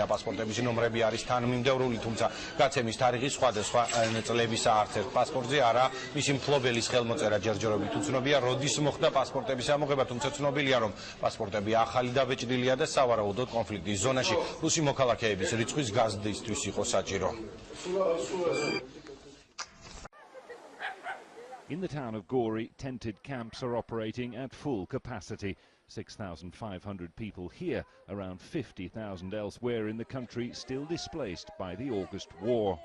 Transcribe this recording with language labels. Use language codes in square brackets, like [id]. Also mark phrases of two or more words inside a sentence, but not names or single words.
[ka] პასპორტების ნომრები არის თანმიმდევრული, თუმცა გაცემის თარიღი სხვადასხვა წლებისა. არც ერთ პასპორტზე არა მისი მფლობელის ხელმოწერა ჯერჯერობით უცნობია, როდის მოხდა პასპორტების ამოღება, თუმცა ცნობილია, რომ პასპორტები ახალი დაბეჭდილია და სავარაუდოდ კონფლიქტის ზონაში რუსი მოქალაქეების რიცხვის გაზრდისთვის იყო საჭირო. [en] In the town of Gori, tented camps are operating at full capacity. 6,500 people here, around 50,000 elsewhere in the country, still displaced by the August war.